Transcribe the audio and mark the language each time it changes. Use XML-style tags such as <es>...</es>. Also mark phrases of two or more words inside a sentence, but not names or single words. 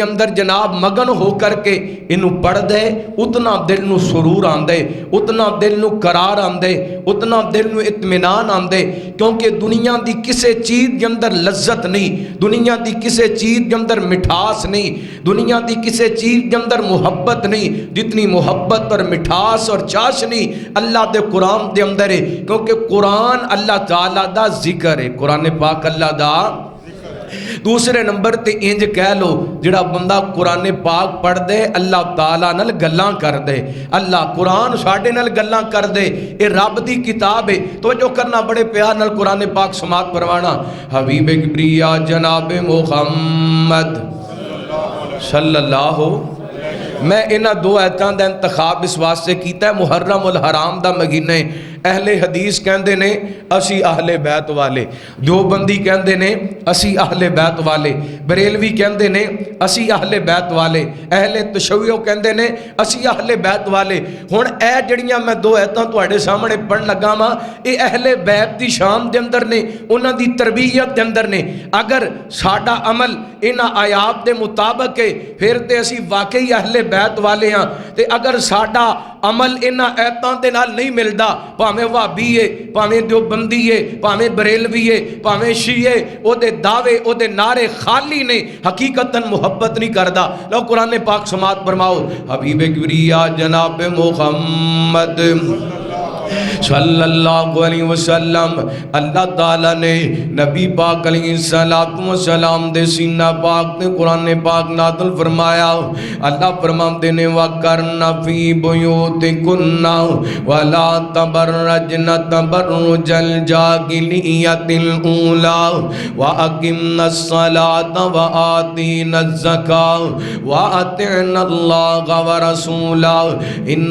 <pa>اندر جناب مگن ہو کر کے انو پڑھ دے، اتنا دل نو سرور آندے، اتنا دل نو قرار آندے، اتنا دل نو اطمینان آندے، کیونکہ دنیا دی کسے چیز دے اندر لذت نہیں، دنیا دی کسے چیز دے اندر مٹھاس نہیں، دنیا دی کسے چیز دے اندر محبت نہیں جتنی محبت اور مٹھاس اور چاشنی اللہ دے قرآن دے اندر ہے، کیونکہ قرآن اللہ تعالیٰ دا ذکر ہے، قرآن پاک اللہ دا۔ دوسرے نمبر تے انج کہہ لو جڑا بندہ قرآن پاک پڑھ دے اللہ تعالیٰ نال گلاں کر دے، اللہ قرآن ساڈے نال گلاں کر دے، اے رب دی کتاب ہے۔ توجہ کرنا بڑے پیار نال قرآن پاک سماعت فرمانا۔ حبیب کبریا جناب محمد</pa> <ar>صلی اللہ،</ar> <pa>میں انہاں دو آیتاں دا انتخاب اس واسطے کیتا ہے، محرم الحرام دا مہینہ ہے، اہل حدیث کہندے نے اسی اہل بیت والے، دیوبندی کہندے نے اسی اہل بیت والے، بریلوی کہندے نے اسی اہل بیت والے، اہل تشیع کہندے نے اسی اہل بیت والے۔ ہن اے جڑیاں میں دو آیتاں تواڈے سامنے پڑھن لگا واں، اے اہل بیت دی شان دے اندر نے، انہاں دی تربیت دے اندر نے۔ اگر ساڈا عمل انہاں آیات دے مطابق ہے پھر تے اسی واقعی اہل بیت والے ہاں، تے اگر ساڈا عمل انہاں آیتاں دے نال نہیں ملدا، پاویں وہابی ہے، پاویں دیوبندی ہے، پاویں بریلوی ہے، پاویں شیعہ، او دے دعوے او دے نعرے خالی نے، حقیقتاً محبت نہیں کردا۔ لو قرآن پاک سماعت فرماؤ۔ حبیب کبریا جناب محمد</pa> <ar>صلی اللہ علیہ وسلم،</ar> <pa>اللہ تعالیٰ نے نبی پاک</pa> <ar>علیہ السلام</ar> <pa>دے سینہ پاک نے قرآن پاک نازل فرمایا۔</pa> <ar>اللہ فرماتے نے وَقَرْنَ فِي بُيُوتِكُنَّ وَلَا تَبَرَّجْنَ تَبَرُّجَ الْجَاهِلِيَّةِ الْأُولَىٰ وَأَقِمْنَ الصَّلَاةَ وَآتِينَ الزَّكَاةَ وَأَطِعْنَ اللَّهَ وَرَسُولَهُ</ar>